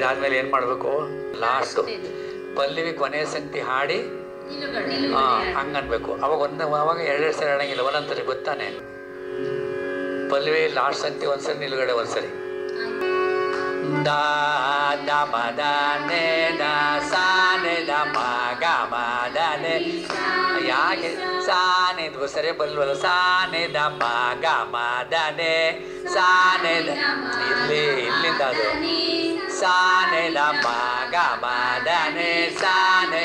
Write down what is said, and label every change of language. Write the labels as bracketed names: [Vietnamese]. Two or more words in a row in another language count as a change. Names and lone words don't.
[Kannada] ಆಮೇಲೆ ಏನು ಮಾಡಬೇಕು, ಲಾಸ್ಟು ಪಲ್ಲವಿ ಕೊನೆಯ ಸಂಗತಿ ಹಾಡಿ ಹಂಗೆ ಅನ್ಬೇಕು. ಅವಾಗ ಎರಡೆರಡು ಸರಿ ಹೇಳಂಗಿಲ್ಲ, ಒಂದೊಂದ್ಸರಿ ಗೊತ್ತಾನೆ. ಪಲ್ಲವಿ ಲಾಸ್ಟ್ ಸಂಗತಿ ಒಂದ್ಸರಿ, ನಿಲುಗಡೆ ಒಂದ್ಸರಿ. ದ ದ ಮ ದ ನೆ ದ ಸಾ ನೆ ದ ಮ ಗ ಮ ದ ನೆ. ಯಾಕೆ ಸಾ ನೆ ಸರಿ ಬಲ್ವಲ್ಲ, ಸಾ ನೆ ದ ಮ ಗ ಮ ದ ನೆ ಸಾ ನೆ ದ. ಇಲ್ಲಿಂದ ಅದು ಸಾ ನೆ ದ ಮ ಗ ಮ ದ ನೆ ಸಾ ನೆ.